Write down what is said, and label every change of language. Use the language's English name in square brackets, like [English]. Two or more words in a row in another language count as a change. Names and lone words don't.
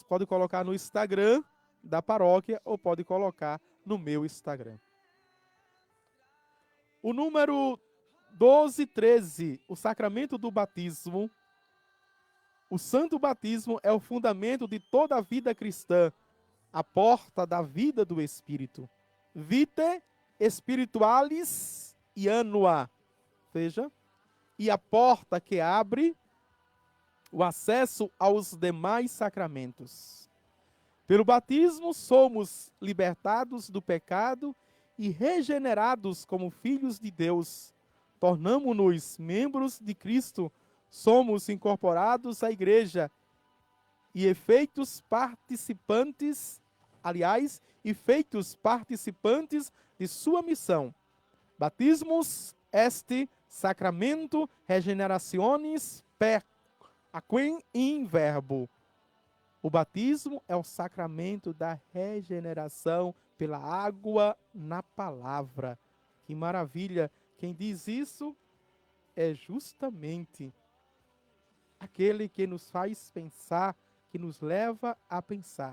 [Portuguese] Pode colocar no Instagram da paróquia ou pode colocar no meu Instagram. O número 1213, o sacramento do batismo. O santo batismo é o fundamento de toda a vida cristã, a porta da vida do Espírito. [Latin] Vitae spiritualis annua. [Portuguese] Veja. E a porta que abre o acesso aos demais sacramentos. Pelo batismo somos libertados do pecado e regenerados como filhos de Deus. Tornamo-nos membros de Cristo, somos incorporados à igreja e efeitos participantes de sua missão. [Latin] Batismus est sacramento regenerationis per aquem in verbo. [Portuguese] O batismo é o sacramento da regeneração pela água na palavra. Que maravilha! Quem diz isso é justamente aquele que nos faz pensar, que nos leva a pensar.